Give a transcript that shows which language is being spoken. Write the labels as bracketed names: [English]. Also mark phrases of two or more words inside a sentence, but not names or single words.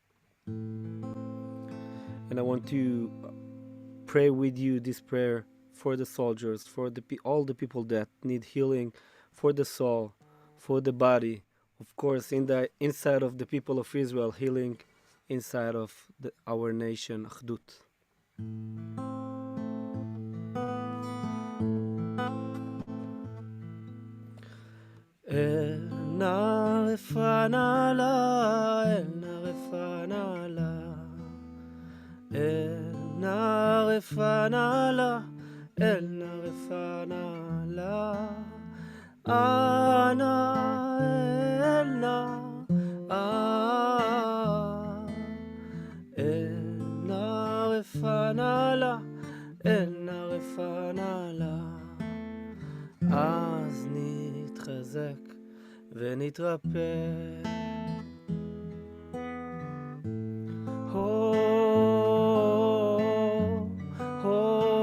[English] And I want to pray with you this prayer for the soldiers, for all the people that need healing, for the soul, for the body. Of course, inside of the people of Israel, healing inside of our nation, Achdut. [Hebrew] אל נא רפא נא לה, אל נא רפא נא לה, אל נא רפא נא לה, אל נא רפא נא לה, אנא אל נא, אל נא רפא נא לה, אל נא רפא נא לה. אז נתחזק ונתרפא. הו, הו,